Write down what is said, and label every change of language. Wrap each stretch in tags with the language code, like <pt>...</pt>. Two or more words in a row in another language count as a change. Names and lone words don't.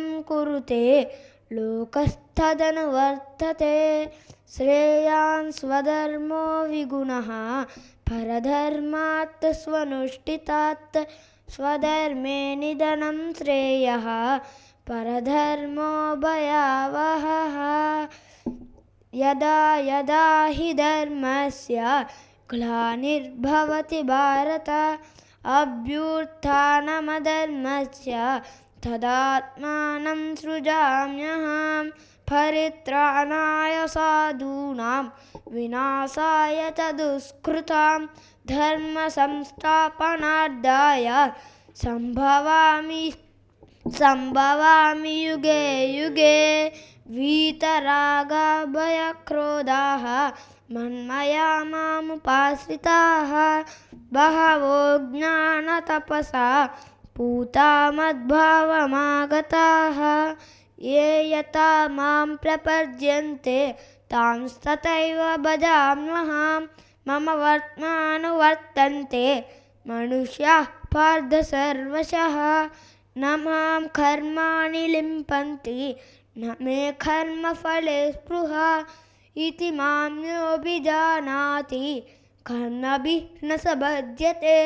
<sa>కురుతే లోకస్తదనువర్తతే శ్రేయాన్ స్వధర్మో విగుణః పరధర్మాత్ స్వనుష్ఠితాత్ స్వధర్మే నిధనం శ్రేయః పరధర్మో భయావహః యదా యదా హి ధర్మస్య గ్లానిర్భవతి భారత అభ్యుత్థానమధర్మస్య తదాత్మానం సృజామ్యహం పరిత్రాణాయ సాధూనాం వినాశాయ చ దుష్కృతాం ధర్మ సంస్థాపనార్థాయ సంభవామి యుగే యుగే వీతరాగభయక్రోధాః మన్మయా మాముపాశ్రితాః బహవో జ్ఞానతపసా పూతా మద్భావమాగతాః ఏ యతా మాం ప్రపద్యంతే తాంస్తథైవ భజామ్యహం మమ వర్త్మానువర్తంతే మనుష్యాః పార్థ సర్వశః న మాం కర్మాణి లింపంతి న మే కర్మఫలే స్పృహ ఇతి మాం యోభిజానాతి కర్మభిః న సబధ్యతే.</sa>